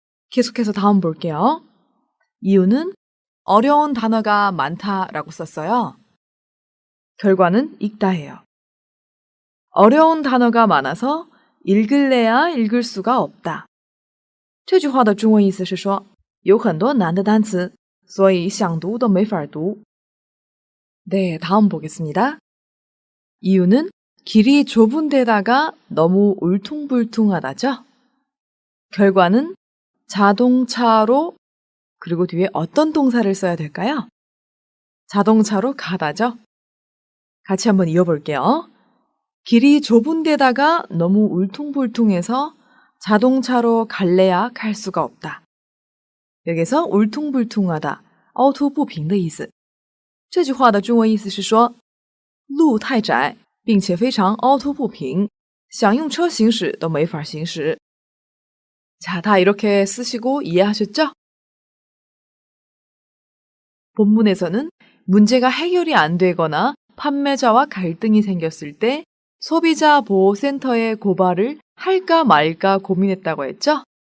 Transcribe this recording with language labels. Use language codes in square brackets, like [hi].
[ko] 계속해서 다음 볼게요. 이유는 어려운 단어가 많다라고 썼어요. 결과는 읽다예요. 어려운 단어가 많아서 읽을래야 읽을 수가 없다. [zh] 这句话的中文意思是说，有很多难的单词，所以想读都没法读。 [ko] 네, 다음 보겠습니다. 이유는 길이 좁은 데다가 너무 울퉁불퉁하다죠. 결과는 자동차로, 그리고 뒤에 어떤 동사를 써야 될까요? 자동차로 가다죠. 같이 한번 이어볼게요. 길이 좁은 데다가 너무 울퉁불퉁해서 자동차로 갈래야 갈 수가 없다. 여기서 울퉁불퉁하다, [zh] 凹凸不平的意思。这句话的中文意思是说，路太窄，并且非常凹凸不平，想用车行驶都没法行驶。 [ko] 자, 다 이렇게 쓰시고 이해하셨죠? 본문에서는 문제가 해결이 안 되거나 판매자와 갈등이 생겼을 때 소비자 보호센터에 고발을 할까 말까 고민했다고 했죠?